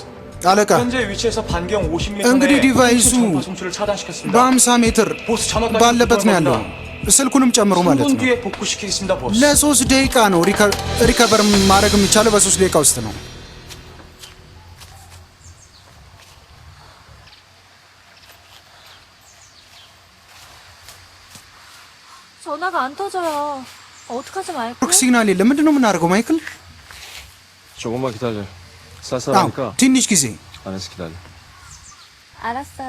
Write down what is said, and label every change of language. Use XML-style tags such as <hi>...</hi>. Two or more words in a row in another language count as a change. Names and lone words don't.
<am>አለቃ</am> <ko>현재 위치에서 반경 50m</ko> <am>እንግዲህ</am> <ko>내에</ko> <am>ዲቫይሱ</am> <ko>전파 송출을 차단시켰습니다.</ko> <am>በ50 ሜትር</am> <ko>보스 전원까지</ko> <am>ባለበት ነው ያለው። ስልኩንም ጨምሮ ማለት</am> <ko>3분</ko> <am>ነው።</am> <ko>뒤에 복구시키겠습니다, 보스.</ko> <am>ለ3 ደቂቃ ነው ሪከቨር ማድረግ የሚቻለው በ3 ደቂቃ ውስጥ ነው።</am> <ko>전화가 안 터져요. 어떡하지 말고?</ko> <en>network signal</en> <am>የለም። ምንድን ነው የምናደርገው ማይክል?</am> <ko>조금만 기다려.</ko> <am>አዎ</am> <ko>쌀쌀하니까</ko> <am>ትንሽ ጊዜ።</am> <ko>안에서 기다려. 알았어요.</ko>